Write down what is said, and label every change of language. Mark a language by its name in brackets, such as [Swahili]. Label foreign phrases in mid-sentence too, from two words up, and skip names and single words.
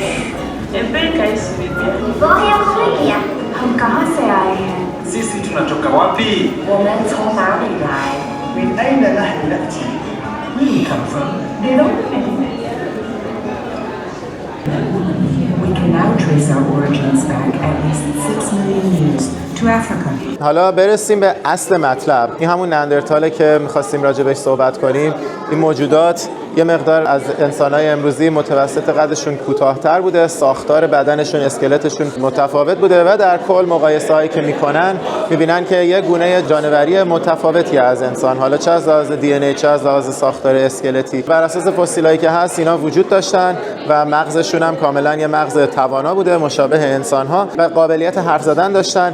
[Portuguese] Explica isso, Vivian. [German] Woher [Hindi] हम कहाँ से आए हैं? [Swahili] Sisi tunatoka wapi? [Chinese] 我们从哪里来 [Arabic] من أين نحن نأتي? [English] Where we come from? ？They don't know anything. We can now trace our origins back at least 6 million years to Africa. [Persian] حالا برسیم به اصل مطلب. این همون نندرتاله که می‌خواستیم راجع بهش صحبت کنیم. این موجودات یه مقدار از انسان‌های امروزی متوسط قدشون کوتاه‌تر بوده، ساختار بدنشون، اسکلتشون متفاوت بوده و در کل مقایسه‌هایی که می‌کنن می‌بینن که یه گونه جانوری متفاوتی از انسان، حالا چه از لحاظ دی ان ای چه از لحاظ ساختار اسکلتی، بر اساس فسیلایی که هست اینا وجود داشتن و مغزشون هم کاملاً یه مغز توانا بوده مشابه انسان‌ها و قابلیت حرف زدن داشتن.